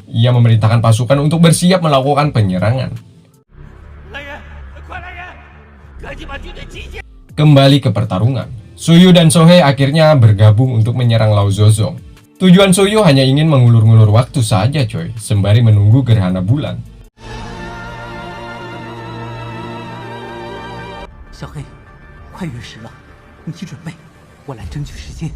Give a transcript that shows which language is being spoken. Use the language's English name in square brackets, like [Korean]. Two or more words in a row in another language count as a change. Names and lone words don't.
[Indonesian] Ia memerintahkan pasukan untuk bersiap melakukan penyerangan. Kembali ke pertarungan, Suyu dan Sohei akhirnya bergabung untuk menyerang Lao Zozong. Tujuan Suyu hanya ingin mengulur-ngulur waktu saja, coy, sembari menunggu gerhana bulan. [Chinese] 小黑，快陨石了，你去准备，我来争取时间。